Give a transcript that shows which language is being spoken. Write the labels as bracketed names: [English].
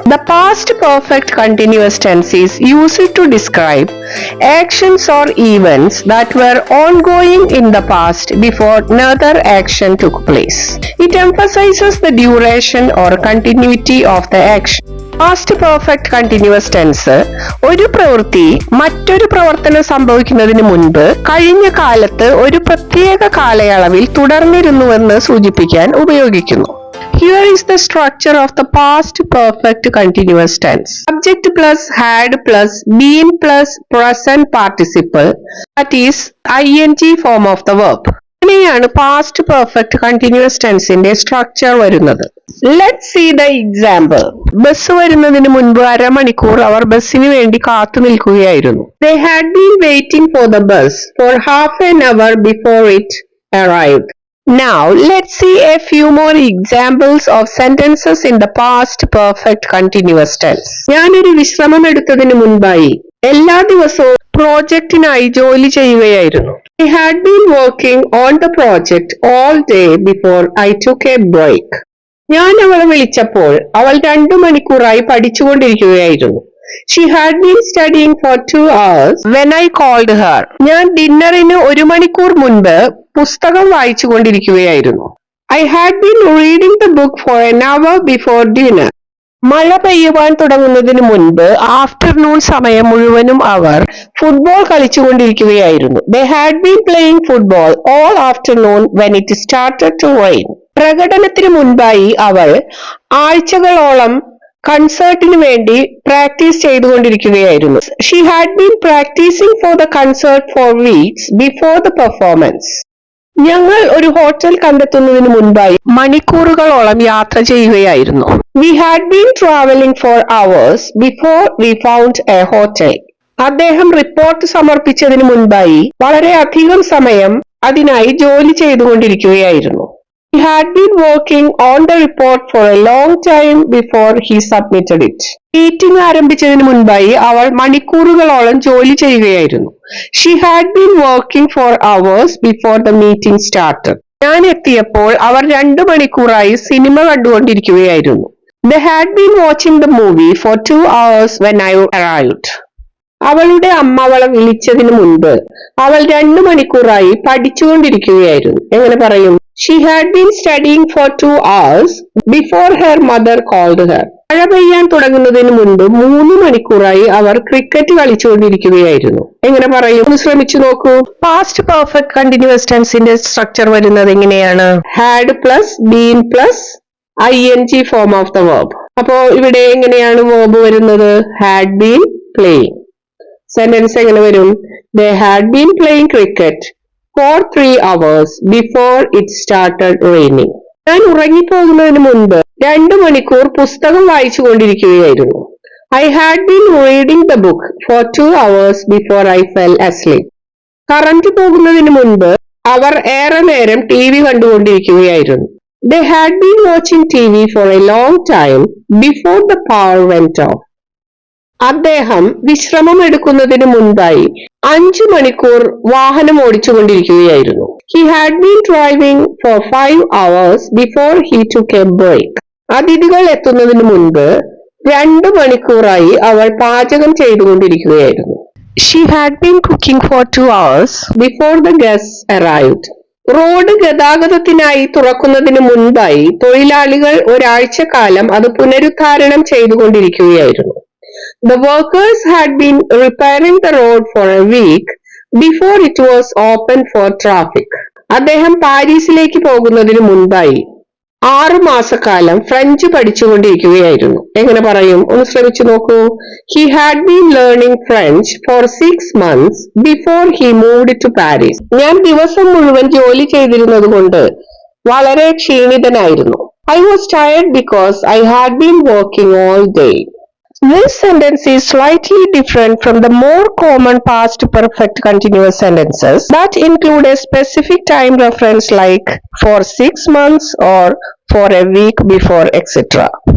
[English] The past perfect continuous tense is used to describe actions or events that were ongoing in the past before another action took place. It emphasizes the duration or continuity of the action. [Malayalam] Past perfect continuous tense ഒരു പ്രവൃത്തി മറ്റൊരു പ്രവർത്തനം സംഭവിക്കുന്നതിന് മുൻപ് കഴിഞ്ഞ കാലത്ത് ഒരു പ്രത്യേക കാലയളവിൽ തുടർന്നിരുന്നുവെന്ന് സൂചിപ്പിക്കാൻ ഉപയോഗിക്കുന്നു. [English] Here is the structure of the past perfect continuous tense. Subject plus had plus been plus present participle, that is ing form of the verb. [Malayalam] ഇങ്ങനെയാണ് പാസ്റ്റ് പെർഫെക്റ്റ് കണ്ടിന്യൂസ് ടെൻസിന്റെ സ്ട്രക്ചർ വരുന്നത്. [English] Let's see the example. [Malayalam] Bus വരുന്നതിന് മുൻപ് അരമണിക്കൂർ അവർ ബസ്സിന് വേണ്ടി കാത്തു നിൽക്കുകയായിരുന്നു. [English] They had been waiting for the bus for half an hour before it arrived. Now let's see a few more examples of sentences in the past perfect continuous tense. [Malayalam] ഞാനൊരു വിശ്രമം എടുത്തതിന് മുൻപായി എല്ലാ ദിവസവും പ്രോജക്റ്റിനായി ജോലി ചെയ്യുകയായിരുന്നു. [English] I had been working on the project all day before I took a break. [Malayalam] ഞാൻ അവളെ വിളിച്ചപ്പോൾ അവൾ 2 മണിക്കൂറായി പഠിച്ചുകൊണ്ടിരിക്കുകയായിരുന്നു. [English] She had been studying for 2 hours when I called her. [Malayalam] ഞാൻ ഡിന്നറിന് 1 മണിക്കൂർ മുൻപ് പുസ്തകം വായിച്ചുകൊണ്ടിരിക്കുകയായിരുന്നു. [English] I had been reading the book for an hour before dinner. [Malayalam] മഴ പെയ്യുവാൻ തുടങ്ങുന്നതിന് മുൻപ് ആഫ്റ്റർനൂൺ സമയം മുഴുവനും അവർ football കളിച്ചുകൊണ്ടിരിക്കുകയായിരുന്നു. [English] They had been playing football all afternoon when it started to rain. [Malayalam] പ്രകടനത്തിന് മുൻപായി അവൾ ആഴ്ചകളോളം കൺസേർട്ടിന് വേണ്ടി practice ചെയ്തുകൊണ്ടിരിക്കുകയായിരുന്നു. [English] She had been practicing for the concert for weeks before the performance. [Malayalam] ഞങ്ങൾ ഒരു ഹോട്ടൽ കണ്ടെത്തുന്നതിന് മുൻപായി മണിക്കൂറുകളോളം യാത്ര ചെയ്യുകയായിരുന്നു. [English] We had been traveling for hours before we found a hotel. [Malayalam] അദ്ദേഹം റിപ്പോർട്ട് സമർപ്പിച്ചതിന് മുൻപായി വളരെയധികം സമയം അതിനായി ജോലി ചെയ്തുകൊണ്ടിരിക്കുകയായിരുന്നു. [English] He had been working on the report for a long time before he submitted it. [Malayalam] Meeting ആരംഭിച്ചതിന് മുൻപായി അവൾ മണിക്കൂറുകളോളം ജോലി ചെയ്യുകയായിരുന്നു. [English] She had been working for hours before the meeting started. [Malayalam] ഞാൻ എത്തിയപ്പോൾ അവർ 2 മണിക്കൂറായി cinema കണ്ടുകൊണ്ടിരിക്കുകയായിരുന്നു. [English] They had been watching the movie for 2 hours when I arrived. [Malayalam] അവളുടെ അമ്മ അവളെ വിളിച്ചതിന് മുൻപ് അവൾ 2 മണിക്കൂറായി പഠിച്ചുകൊണ്ടിരിക്കുകയായിരുന്നു. എങ്ങനെ പറയും? [English] She had been studying for 2 hours before her mother called her. [Malayalam] മഴ പെയ്യാൻ തുടങ്ങുന്നതിന് മുൻപ് 3 മണിക്കൂറായി അവർ ക്രിക്കറ്റ് കളിച്ചുകൊണ്ടിരിക്കുകയായിരുന്നു. എങ്ങനെ പറയും? ഒന്ന് ശ്രമിച്ചു നോക്കൂ. പാസ്റ്റ് പെർഫെക്റ്റ് കണ്ടിന്യൂസ് ടെൻസിന്റെ സ്ട്രക്ചർ വരുന്നത് എങ്ങനെയാണ്? [English] had plus been plus ing form of the verb. [Malayalam] അപ്പോ ഇവിടെ എങ്ങനെയാണ് verb വരുന്നത്? [English] had been playing. [Malayalam] സെന്റൻസ് എങ്ങനെ വരും? [English] They had been playing cricket for 3 hours before it started raining. [Malayalam] ഞാൻ ഉറങ്ങിപ്പോകുന്നതിന് മുൻപ് 2 മണിക്കൂർ പുസ്തകം വായിച്ചുകൊണ്ടിരിക്കുകയായിരുന്നു. [English] I had been reading the book for 2 hours before I fell asleep. [Malayalam] Current പോകുന്നതിന് മുൻപ് അവർ ഏറെ നേരം TV കണ്ടുകൊണ്ടിരിക്കുകയായിരുന്നു. [English] They had been watching TV for a long time before the power went off. [Malayalam] അദ്ദേഹം വിശ്രമം എടുക്കുന്നതിന് മുൻപായി 5 മണിക്കൂർ വാഹനം ഓടിച്ചുകൊണ്ടിരിക്കുകയായിരുന്നു. [English] He had been driving for 5 hours before he took a break. [Malayalam] അതിഥികൾ എത്തുന്നതിന് മുൻപ് 2 മണിക്കൂറായി അവൾ പാചകം ചെയ്തുകൊണ്ടിരിക്കുകയായിരുന്നു. [English] She had been cooking for 2 hours before the guests arrived. [Malayalam] Road ഗതാഗതത്തിനായി തുറക്കുന്നതിന് മുൻപായി തൊഴിലാളികൾ ഒരാഴ്ചക്കാലം അത് പുനരുദ്ധാരണം ചെയ്തുകൊണ്ടിരിക്കുകയായിരുന്നു. [English] The workers had been repairing the road for a week before it was open for traffic. [Malayalam] അദ്ദേഹം പാരീസിലേക്ക് പോകുന്നതിന് മുൻപായി 6 മാസക്കാലം ഫ്രഞ്ച് പഠിച്ചുകൊണ്ടിരിക്കുകയായിരുന്നു. എങ്ങനെ പറയും? ഒന്ന് ശ്രമിച്ചു നോക്കൂ. [English] He had been learning French for 6 months before he moved to Paris. [Malayalam] ഞാൻ ദിവസം മുഴുവൻ ജോലി ചെയ്തിരുന്നത് കൊണ്ട് വളരെ ക്ഷീണിതനായിരുന്നു. [English] I was tired because I had been working all day. This sentence is slightly different from the more common past perfect continuous sentences that include a specific time reference like for 6 months or for a week before etc.